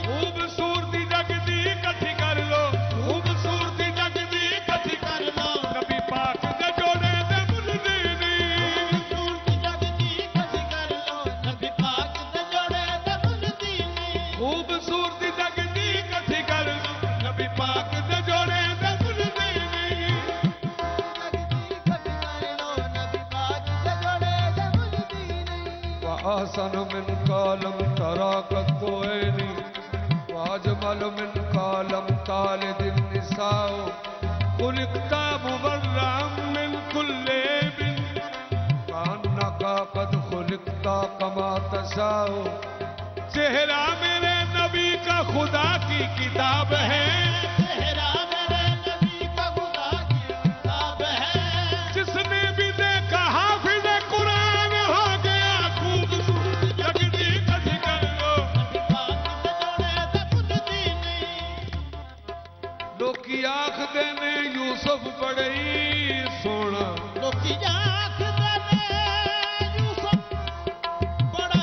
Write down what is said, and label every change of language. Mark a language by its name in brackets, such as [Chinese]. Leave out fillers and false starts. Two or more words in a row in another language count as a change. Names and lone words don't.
[Punjabi] خوبصورتی جگ دی اکٹھی کر لو, خوبصورتی جگ دی اکٹھی کر لو, نبی پاک دے جوڑے تے بھلدی نہیں. خوبصورتی جگ دی اکٹھی کر لو, نبی پاک دے جوڑے تے بھلدی نہیں. خوبصورتی جگ دی اکٹھی کر لو, نبی پاک دے جوڑے تے بھلدی نہیں. [Arabic] وَأَحْسَنُ مِنْكَ لَمْ تَرَ قَطُّ عَيْنِي وَأَجْمَلُ مِنْكَ لَمْ تَلِدِ النِّسَاءُ خُلِقْتَ مُبَرَّأً مِنْ كُلِّ عَيْبٍ كَأَنَّكَ قَدْ خُلِقْتَ كَمَا تَشَاءُ. [Urdu] چہرہ میرے نبی کا خدا کی کتاب ہے, چہرہ میرے نبی کا خدا کی کتاب ہے, جس نے بھی دیکھا حافظ قرآن ہو گیا. [Punjabi] خوبصورت جگ دی اکٹھی کر لو, لوکی آکھدے نے یوسف بڑی سونا, لوکی آکھدے نے یوسف